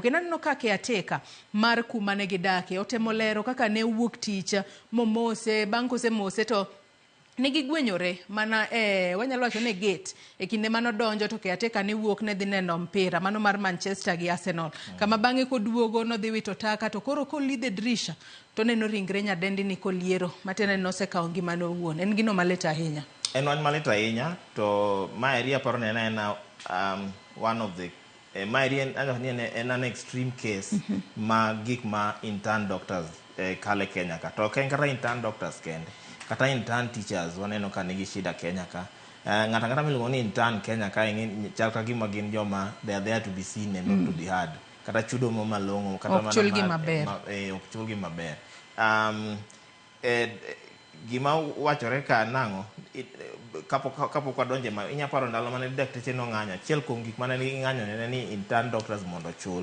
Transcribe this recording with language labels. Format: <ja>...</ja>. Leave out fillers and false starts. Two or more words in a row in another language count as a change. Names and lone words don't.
<luo>Kendo aneno ka caretaker mar kuma ne gidake otemo lero kaka ne wuok tich momose, bang' kosemose to nigi gwenyore mana wanyalo wacho ne gate e kinde mano donjo to caretaker ne wuok ne dhi neno mpira mano mar Manchester gi Arsenal. Kama bang'e koduogo no dhi wito taka to koro kolidhe drisha to neno ringre nyadendi ni koliero matene no osekawo ngimane owuon. En gino malit ahinya. En wach malit ahinya, to maeri aparo ne en</luo> <en>one of the</en> <luo>maeri en</luo> <en>an extreme case</en> <luo>ma gik ma</luo> <en>intern doctors</en> <luo>kale Kenya ka. To ok en kata</luo> <en>intern doctors</en> <luo>kende, kata</luo> <en>intern teachers</en> <luo>waneno ka nigi shida Kenya ka. Ng'ata miluongo ni intern Kenya ka chal ka gima gin joma</luo> <en>they are there to be seen and not to be heard.</en> <luo>Kata chudo mo malong'o kata ok chulgi maber. Ok chulgi maber. Gima wachore ka nang'o kapok wadonje ma inya paro ndalo mane dakteche no ng'anyo. Achiel kuom gik mane ng'anyo ne ni</luo> <en>intern doctors</en> <luo>mondo chul.</luo>